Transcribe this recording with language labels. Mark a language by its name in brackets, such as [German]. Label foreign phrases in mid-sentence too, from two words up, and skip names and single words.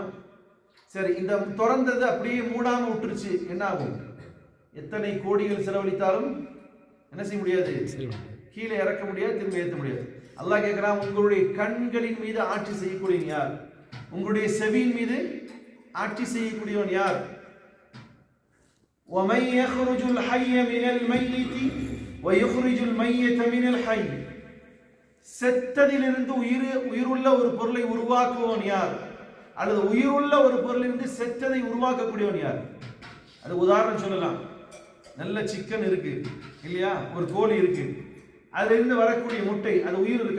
[Tamil] சரி, இந்த திறந்தது அப்படியே மூடாம விட்டுருச்சு, என்ன ஆகும்? எத்தனை கோடிகள் செலவழித்தாலும் என்ன செய்ய முடியாது, கீழே இறக்க முடியாது, திரும்ப ஏற்ற முடியாது. அல்லாஹ் கேட்கிறான், உங்களுடைய கண்களின் மீது ஆட்சி செய்யக்கூடியவன் யார்? உங்களுடைய செவியின் மீது ஆட்சி செய்யக்கூடியவன் யார்? [Arabic] وَمَنْ يَخْرُجُ الْحَيَّ مِنَ الْمَيِّتِ وَيُخْرِجُ الْمَيِّتَ مِنَ الْحَيِّ, [Tamil] செத்ததிலிருந்து உயிருள்ள ஒரு பொருளை உருவாக்குவன் யார்? அல்லது உயிருள்ள ஒரு பொருளிலிருந்து செத்ததை உருவாக்கக்கூடியவன் யார்? அது உதாரணம் சொல்லலாம். நல்ல சிக்கன் இருக்கு இல்லையா, ஒரு கோழி இருக்கு, அதுல இருந்து வரக்கூடிய முட்டை, அது உயிர் இருக்கா?